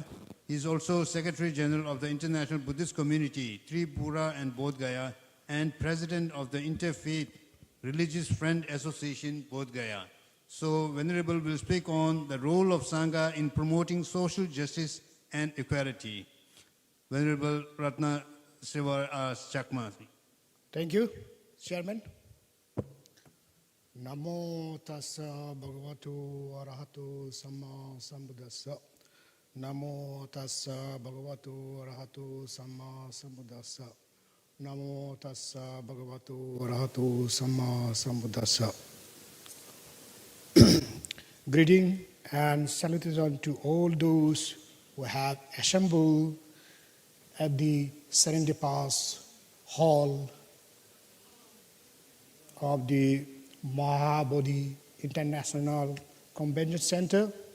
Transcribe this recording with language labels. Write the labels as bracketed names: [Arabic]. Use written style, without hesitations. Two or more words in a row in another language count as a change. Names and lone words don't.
[English] He is also Secretary General of the International Buddhist Community, Tripura and Bodhgaya, and President of the Interfaith Religious Friend Association, Bodhgaya. So, Venerable will speak on the role of Sangha in promoting social justice and equality. Venerable Ratna Siva Chakma. Thank you, Chairman. [Pali] Namo tassa bhagavato arahato samma sambuddhassa. Namo tassa bhagavato arahato samma sambuddhassa. Namo tassa bhagavato arahato samma sambuddhassa. [English] Greeting and salutation to all those who have assembled at the Serendipitous Hall of the Mahabodhi International Convention Center.